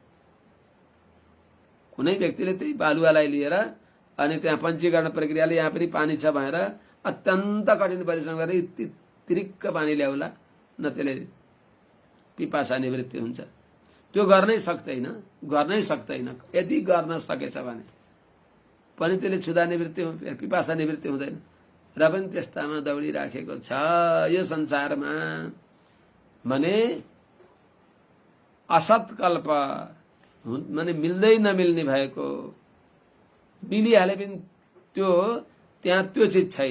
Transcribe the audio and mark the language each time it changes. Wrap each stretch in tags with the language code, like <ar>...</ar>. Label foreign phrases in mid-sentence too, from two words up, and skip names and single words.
<ne>कुनै व्यक्तिले त्यही बालुवालाई लिएर अनि त्यहाँ पञ्चीकरण प्रक्रियाले यहाँ पनि पानी छ भनेर अत्यन्त कठिन परिश्रम गरेर तिरिक्क पानी ल्याउला, न त्यसले पिपासा निवृत्ति हुन्छ। त्यो गर्नै सक्दैन। यदि गर्न सकेछ भने पनि त्यसले क्षुधा निवृत्ति, पिपासा निवृत्ति हुँदैन। र पनि त्यस्तामा दौडिराखेको छ यो संसारमा भने असत्कल्प माने मिल्दै नमिल्ने भएको, मिलिहाले पनि त्यो त्यहाँ त्यो चिज छैन।</ne>